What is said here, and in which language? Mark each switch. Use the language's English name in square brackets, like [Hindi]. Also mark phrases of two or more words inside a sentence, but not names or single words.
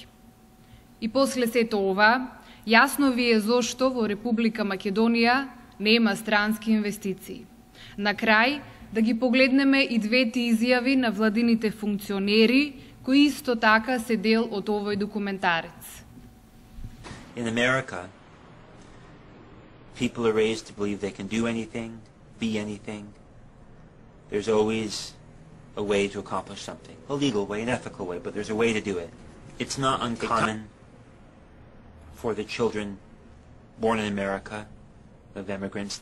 [Macedonian] И после сето ова, јасно ви е зошто во Република Македонија нема странски инвестиции. На крај, да ги погледнеме и двете изјави на владините функционери, кои исто така се дел од овој документарец. [English] In America, people are raised to believe they can do anything, be anything. There's always a way to accomplish something. A legal way, an ethical way, but there's a way to do it. It's not uncommon for the children born in America of immigrants.